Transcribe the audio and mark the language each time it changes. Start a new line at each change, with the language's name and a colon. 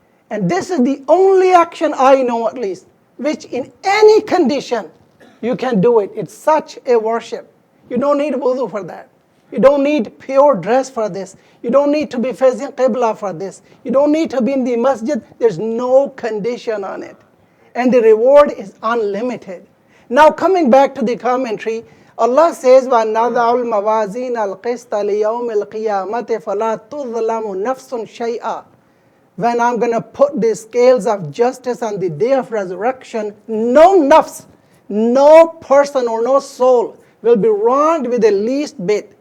English: And this is the only action I know at least, which in any condition you can do it. It's such a worship. You don't need wudu for that. You don't need pure dress for this. You don't need to be facing Qibla for this. You don't need to be in the masjid. There's no condition on it. And the reward is unlimited. Now coming back to the commentary, Allah says,
Arabic: وَنَضَعُ الْمَوَازِينَ الْقِسْطَ لِيَوْمِ الْقِيَامَةِ فَلَا تُظْلَمُ نَفْسٌ شَيْئًا.
English: When I'm going to put the scales of justice on the day of resurrection, no nafs, no person or no soul will be wronged with the least bit.